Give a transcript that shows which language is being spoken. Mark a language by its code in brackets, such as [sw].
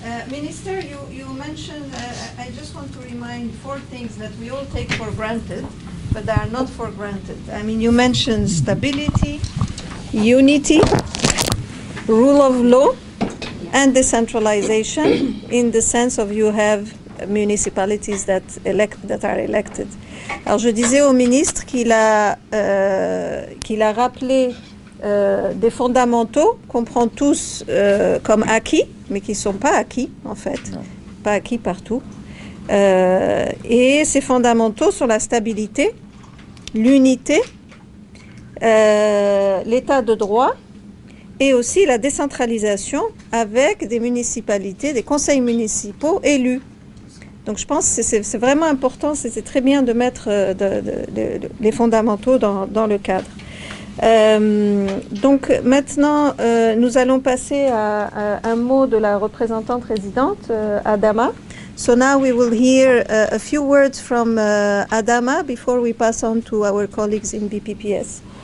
[en] Minister, you mentioned, I just want to remind 4 things that we all take for granted, but they are not for granted. I mean, you mentioned stability, unity, rule of law, and decentralization in the sense of you have municipalities that are elected. [fr] Alors, je disais au ministre qu'il a rappelé des fondamentaux qu'on prend tous comme acquis, mais qui ne sont pas acquis, en fait, pas acquis partout. Et ces fondamentaux sont la stabilité, l'unité, l'état de droit et aussi la décentralisation avec des municipalités, des conseils municipaux élus. Donc je pense que c'est vraiment important, c'est très bien de mettre les fondamentaux dans le cadre. Donc maintenant, nous allons passer à un mot de la représentante résidente, Adama. [en] So now we will hear a few words from Adama before we pass on to our colleagues in BPPS.